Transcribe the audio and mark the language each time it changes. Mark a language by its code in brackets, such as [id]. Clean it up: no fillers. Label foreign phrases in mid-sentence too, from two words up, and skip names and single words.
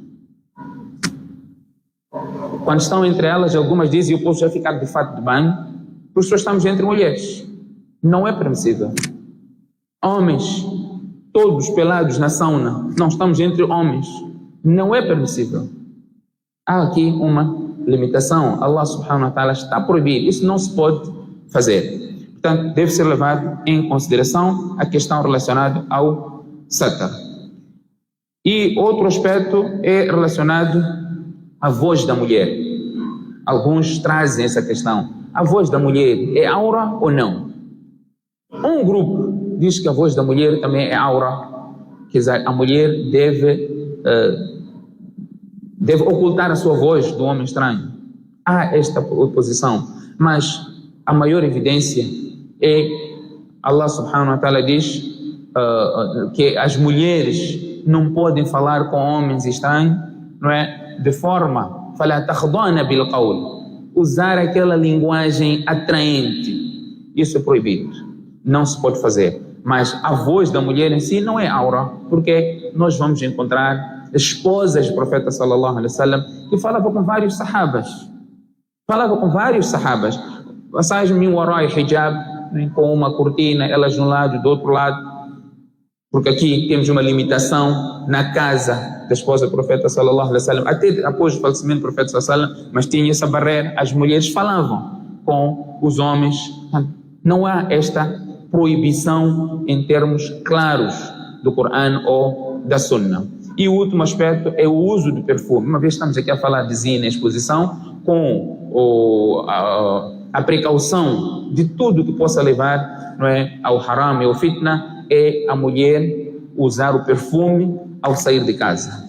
[pt] Quando estão entre elas, algumas dizem, eu posso já ficar de fato de banho, porque só estamos entre mulheres. Não é permissível. Homens, todos pelados na sauna, não estamos entre homens. Não é permissível. Há aqui uma limitação. Allah [ar] سبحانه وتعالى [pt] está proibido. Isso não se pode fazer. Portanto, deve ser levado em consideração a questão relacionada ao satar. E outro aspecto é relacionado à voz da mulher. Alguns trazem essa questão. A voz da mulher é aura ou não? Um grupo diz que a voz da mulher também é aura. Quer dizer, a mulher deve ocultar a sua voz do homem estranho. Há esta oposição, mas a maior evidência é Allah [ar] سبحانه وتعالى [pt] diz que as mulheres não podem falar com homens estranhos, não é? De forma, usar aquela linguagem atraente. Isso é proibido. Não se pode fazer. Mas a voz da mulher em si não é aura, porque nós vamos encontrar esposas do profeta [ar] صلى الله عليه وسلم [pt] que falavam com vários sahabas. [ar] Passagem من وراء حجاب, [pt] com uma cortina, elas de um lado e do outro lado. Porque aqui temos uma limitação na casa da esposa do profeta [ar] صلى الله عليه وسلم, [pt] até após o falecimento do profeta [ar] صلى الله عليه وسلم, [pt] mas tinha essa barreira, as mulheres falavam com os homens. Não há esta proibição em termos claros do Corão ou da Sunna. E o último aspecto é o uso do perfume. Uma vez estamos aqui a falar de zina, exposição, com a precaução de tudo que possa levar, não é, ao haram e ao fitna, é a mulher usar o perfume ao sair de casa.